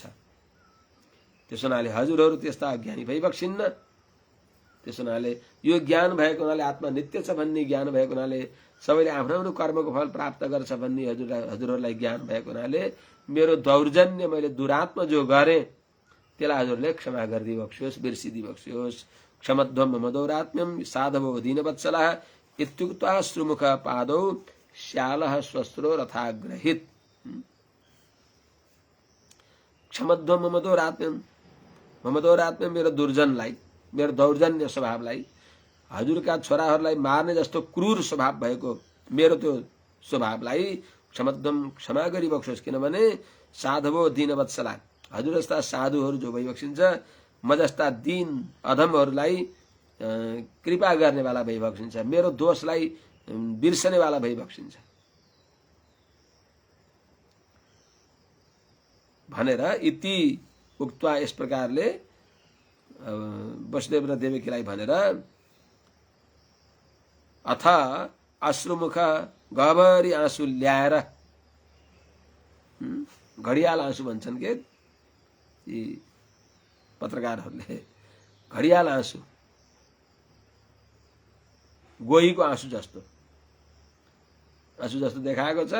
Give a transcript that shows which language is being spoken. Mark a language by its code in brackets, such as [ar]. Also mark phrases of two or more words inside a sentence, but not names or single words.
[ne] त्यसो हुनाले हजुरहरू त्यस्ता अज्ञानी भइबक्सिन्न। त्यसो हुनाले यो ज्ञान भएको हुनाले आत्मा नित्य छ भन्ने ज्ञान भएको हुनाले सबैले आफ्नो आफ्नो कर्मको फल प्राप्त गर्छ भन्ने हजुरहरूलाई ज्ञान भएको हुनाले मेरो दौर्जन्य मैले दुरात्मा जो गरेँ त्यसलाई हजुरले क्षमा गरिदिबक्सियोस् बिर्सिदिबक्सियोस्। [sa] क्षमध्वं मम दौरात्म्यं साधवो दीनवत्सलः इत्युक्त्वा श्रुमुख पादौ श्यालः स्वस्त्रो रथाग्रहित। क्षमध्वं मम दौरात्म्यं [ne] मेरो दुर्जनलाई मेरो दौर्जन्य स्वभावलाई हजुरका छोराहरूलाई मार्ने जस्तो क्रूर स्वभाव भएको मेरो त्यो स्वभावलाई क्षमध्वं क्षमा गरिबक्सोस्। किनभने [sa] साधवो दीनवत्सला [ne] हजुर जस्ता साधुहरू जो भइबक्सिन्छ म जस्ता दीन अधमहरूलाई कृपा गर्नेवाला भइबक्सिन्छ मेरो दोषलाई बिर्सनेवाला भइबक्सिन्छ भनेर [sa] इति उक्त्वा [ne] यस प्रकारले वसुदेव र देवकीलाई भनेर [sa] अथ अश्रुमुख [ne] गहभरि आँसु ल्याएर घडियाल आँसु भन्छन् के यी पत्रकारहरूले घडियाल आँसु गोहीको आँसु जस्तो देखाएको छ।